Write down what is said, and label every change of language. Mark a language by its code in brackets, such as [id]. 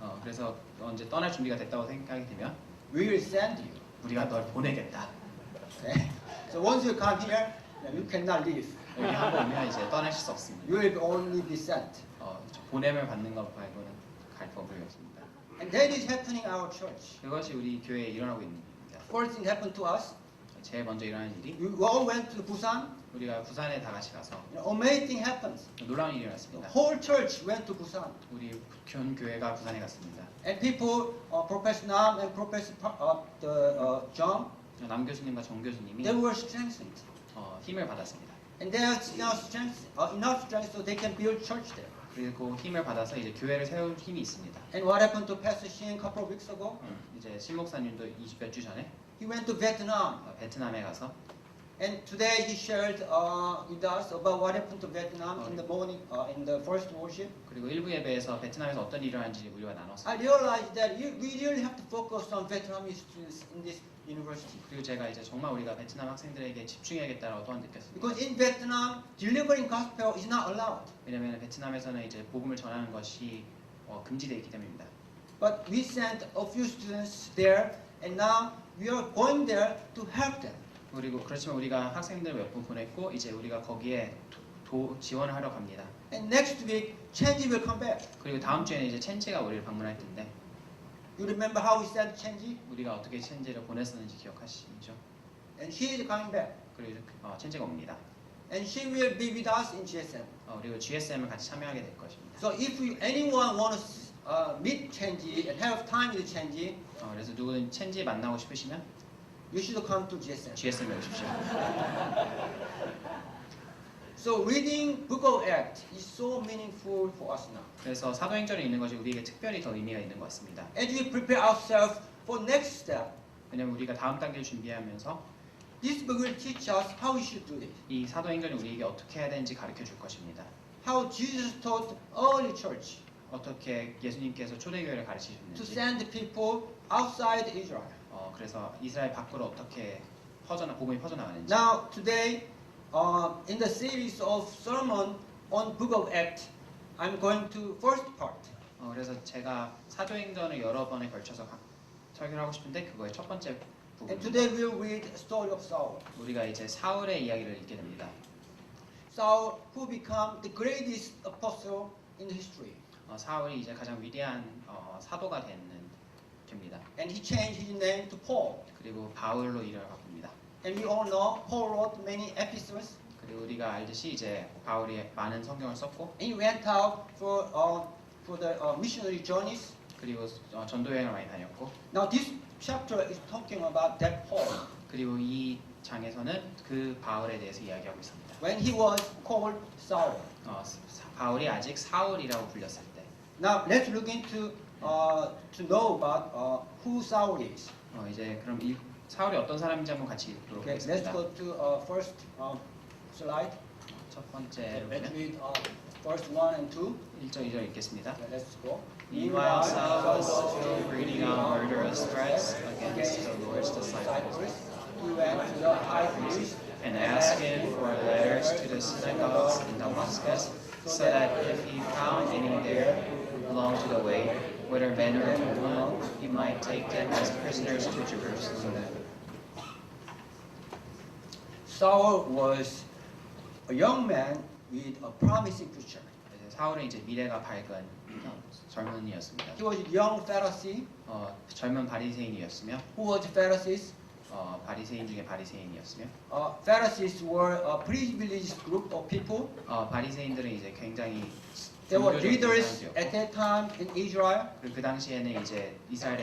[ko] 그래서 언제 떠날 준비가 됐다고 생각이 되면 [en] we will send you. [ko] 우리가 널 보내겠다. [en] Okay? So once you come here, you cannot leave. [ko] 여기 한번 오면 이제 떠나실 수 없습니다. [en] You will only be sent. [ko] 보냄을 받는 것 말고는 갈 법이 없습니다. [en] And that is happening in our church. [ko] 그것이 우리 교회에 일어나고 있는 일입니다. [en] First thing happened to us. [ko] 제일 먼저 일어나는 일이 [en] We all went to Busan. [ko] 우리가 부산에 다 같이 가서 [en] Amazing thing happens. [ko] 놀라운 일이 [en] The [ko] 일어났습니다. [en] whole church went to Busan. [ko] 우리 현 교회가 부산에 갔습니다. [en] And people, Professor Nam and Professor John, [ko] 남 교수님과 정 교수님이 [en] they were strengthened. [ko] 힘을 받았습니다. [en] And they have enough strength so they can build church there. [ko] 그리고 힘을 받아서 이제 교회를 세울 힘이 있습니다. [en] And what happened to Pastor Shin a couple of weeks ago? [ko] 이제 신 목사님도 20몇 주 전에 [en] He went to Vietnam. [ko] 베트남에 가서 [en] And today he shared with us about what happened to Vietnam in the morning, in the first worship. [ko] 그리고 일부 예배에서 베트남에서 어떤 일이 일어난지 우리가 나눴습니다. [en] I realized that we really have to focus on Vietnamese students in this university. [ko] 그리고 제가 이제 정말 우리가 베트남 학생들에게 집중해야겠다라고 또한 느꼈습니다. [en] Because in Vietnam, delivering gospel is not allowed. [ko] 왜냐하면 베트남에서는 이제 복음을 전하는 것이 금지되어 있기 때문입니다. [en] But we sent a few students there, and now we are going there to help them. [ko] 그리고 그렇지만 우리가 학생들 몇 분 보냈고 이제 우리가 거기에 지원을 하러 갑니다. [en] And next week, Chenji will come back. [ko] 그리고 다음 주에는 이제 첸지가 우리를 방문할 텐데 [en] You remember how we sent Chenji? [ko] 우리가 어떻게 첸지를 보냈었는지 기억하시죠? [en] And she is coming back. [ko] 그리고 첸지가 옵니다. [en] And she will be with us in GSM. [ko] 그리고 GSM을 같이 참여하게 될 것입니다. [en] So if anyone wants to meet Chenji and have time with Chenji, [ko] 그래서 누구든 첸지 만나고 싶으시면 [en] you should come to GSM. [ko] GSM에 오십시오. [en] So reading Book of Acts is so meaningful for us now. [ko] 그래서 사도행전에 있는 것이 우리에게 특별히 더 의미가 있는 것 같습니다. [en] As we prepare ourselves for next step, [ko] 왜냐하면 우리가 다음 단계를 준비하면서 [en] this book will teach us how we should do this. [ko] 이 사도행전이 우리에게 어떻게 해야 되는지 가르쳐 줄 것입니다. [en] How Jesus taught early church [ko] 어떻게 예수님께서 초대교회를 [en] to [ko] 가르치셨는지, [en] send people outside Israel. [ko] 그래서 이스라엘 밖으로 어떻게 복음이 퍼져나가는지. [en] Now today, in the series of sermon on Book of Acts, I'm going to first part. [ko] 그래서 제가 사도행전을 여러 번에 걸쳐서 설교를 하고 싶은데 그거의 첫 번째 [en] And [ko] 부분. [en] today we'll read the story of Saul. [ko] 우리가 이제 사울의 이야기를 읽게 됩니다. [en] Saul, who became the greatest apostle in history. [ko] 사울이 이제 가장 위대한 사도가 됩니다. [en] And he changed his name to Paul. [ko] 그리고 바울로 이름을 바꿉니다. [en] And we all know Paul wrote many epistles. [ko] 그리고 우리가 알듯이 이제 바울이 많은 성경을 썼고, [en] And he went out for the missionary journeys. [ko] 그리고 전도 여행을 많이 다녔고, [en] Now this chapter is talking about that Paul [ko] 그리고 이 장에서는 그 바울에 대해서 이야기하고 있습니다. [en] when he was called Saul. [ko] 바울이 아직 사울이라고 불렸을 때. [en] Now let's look into to know about who Saul is. [ko] 이제 그럼 사울이 어떤 사람인지 한번 같이 읽도록 [en] Okay, let's [ko] 하겠습니다. [en] go to first slide. [ko] 첫 번째로 [en] Let's [ko] 보면 [en] read verse 1 and 2. [ko] 1절 2절 읽겠습니다. [en] Okay, let's go. Meanwhile, Saul was still breathing out murderous threats against the Lord's disciples, He went to the high priest and asked him for letters to the synagogues in Damascus, so that if he found any there who belonged to the way, whether men or women, he might take them as prisoners to Jerusalem. Saul was a young man with a promising future. [ko] 사울은 이제 미래가 밝은 젊은이였습니다. [en] He was a young Pharisee. [ko] 젊은 바리새인이었으며, [en] Who was Pharisees? [ko] 바리새인 중에 바리새인이었으며, [en] Pharisees were a privileged group of people. [ko] 바리새인들은 이제 굉장히 [en] They were [ko] 종교적인 [en] leaders [ko] 사람들이었고, [en] at that time in Israel. [ko] 그리고 그 당시에는 이제 이스라엘의